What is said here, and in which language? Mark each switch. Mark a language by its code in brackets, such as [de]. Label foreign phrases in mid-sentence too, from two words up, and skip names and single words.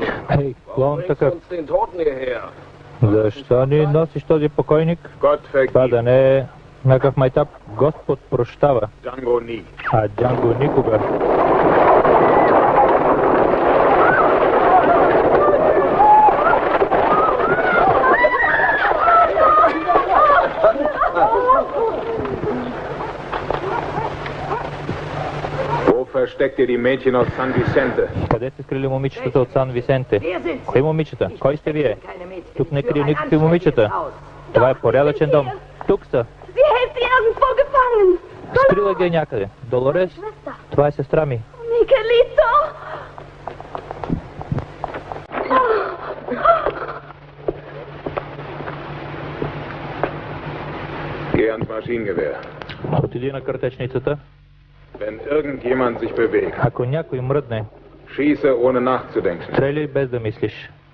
[bg] Ей, клоун [de] Bringst [bg] такъв. [de] uns den Toten hierher. [bg] Защо ни носиш този покойник? [de] Gott [bg] Това да [de] vergib [bg] не е някакъв майтап. Господ прощава, [de] Django nie. [bg] а Джанго никога. [de] Wo versteckt ihr die Mädchen aus San Vicente? [bg] Къде сте скрили момичетата от Сан Висенте? Кои момичета? Кой сте вие? Тук не крие никакви момичета. Това е порядъчен дом. Тук са. [de] Sie hält sie irgendwo gefangen. [bg] Скрила ги е някъде. Долорес, това е сестра ми. Miguelito! [de] Geh ans Maschinengewehr. [bg] Отиди на картечницата. [de] Wenn irgendjemand sich bewegt, [bg] Ако някой мръдне, [de] schieße ohne nachzudenken. [bg] стреляй без да мислиш.